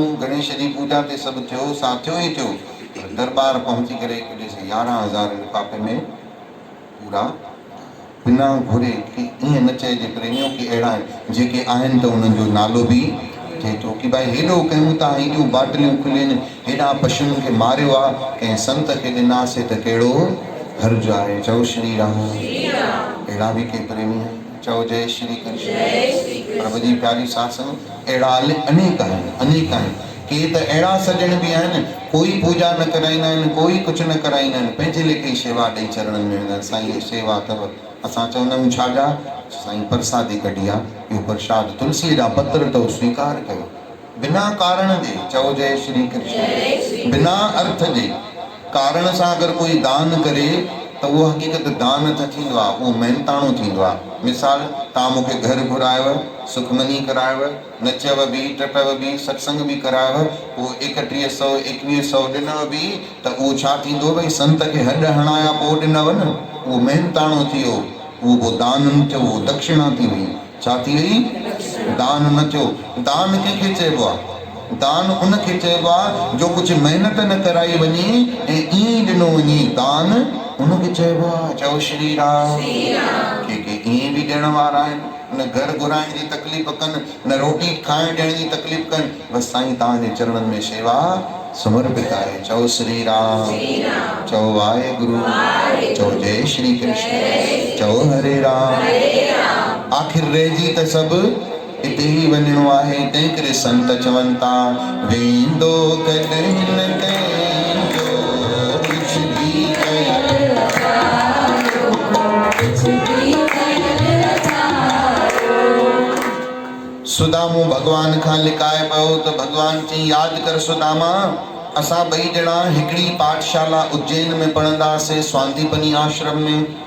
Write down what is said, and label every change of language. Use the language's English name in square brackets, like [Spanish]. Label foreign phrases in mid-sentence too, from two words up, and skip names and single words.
[Sindhi] गणेश जी पूॼा ते सभु थियो सा थियो ई थियो दरबार पहुची करे 11,000 लिफ़ाफ़े में पूरा बिना घुरे कि ईअं न चइजे प्रेमियों की अहिड़ा आहिनि जेके आहिनि त उन्हनि जो नालो बि थिए थो की भाई हेॾो कयूं था हेॾियूं बाटलियूं खुलियूं हेॾा पशुअनि खे मारियो आहे कंहिं संत खे ॾिनासीं त कहिड़ो हर्ज आहे चओ श्री राम अहिड़ा बि के प्रेमी आहिनि चओ जय श्री कृष्ण प्रभु जी प्यारी सासंग अहिड़ा अनेक आहिनि के त अहिड़ा सजण बि आहिनि कोई पूजा न कराईंदा आहिनि कोई कुझु न कराईंदा आहिनि पंहिंजे लेखे शेवा ॾेई चरणनि में वेंदा आहिनि साईं इहा शेवा अथव असां चवंदा आहियूं छाजा साईं प्रसादी कढी आहे इहो प्रसाद तुलसीअ जा पत्र अथव स्वीकार कयो बिना कारण जे, चओ जय श्री कृष्ण, बिना अर्थ जे कारण सां अगर कोई दान करे त उहो हक़ीक़त दान न थींदो आहे, उहो महिनताणो थींदो आहे। मिसाल, तव्हां मूंखे घर घुरायव, सुखमनी करायव, नचव बि, टपव बि, सत्संग बि करायव, उहो 3100 2100 ॾिनव बि त उहो छा थींदो, भई संत खे हॾ हणाया पोइ ॾिनव न, उहो महिनताणो थी वियो, उहो दान न थियो, उहो दक्षिणा थी वई। छा थी वई? दान न थियो। दान कंहिंखे चइबो आहे? दान उनखे चइबो आहे जो कुझु महिनत न कराई वञे ऐं ईअं ॾिनो वञे, दान उनखे चइबो आहे। चओ श्री राम। के ईअं बि ॾियण वारा आहिनि, न घर घुराइण जी तकलीफ़ कनि, न रोटी खाइण ॾियण जी तकलीफ़ कनि, बसि साईं तव्हांजे चरणनि में शेवा समर्पित आहे। चओ श्री राम, चओ वाहेगुरु, चओ जय श्री कृष्ण, चओ हरे राम। आखिर रहिजी त सभु हिते ई वञिणो आहे। तंहिं करे संत चवनि था, वेंदो कॾहिं न कंहिंजो कुझु बि कयल सुदामो भगवान खां लिकाए पियो त भगवान चई, यादि कर सुदामा, असां ॿई ॼणा हिकिड़ी पाठशाला उज्जैन में पढ़ंदासीं, स्वांदीपनी आश्रम में।